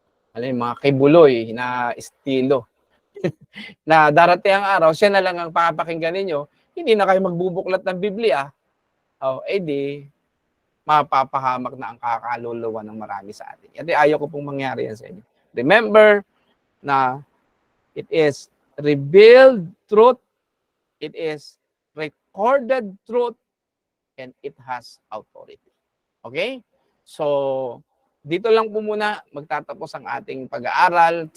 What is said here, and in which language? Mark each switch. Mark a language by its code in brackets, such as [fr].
[tl] Mga kibuloy na estilo. Na darating ang araw, siya na lang ang papakinggan ninyo, hindi na kayo magbubuklat ng Biblia. Mapapahamak na ang kakaluluwa ng marami sa atin. At ayaw ko pong mangyari yan sa inyo. Remember na [en] it is revealed truth, it is recorded truth, and it has authority. Okay? [tl] So, dito lang po muna magtatapos ang ating pag-aaral.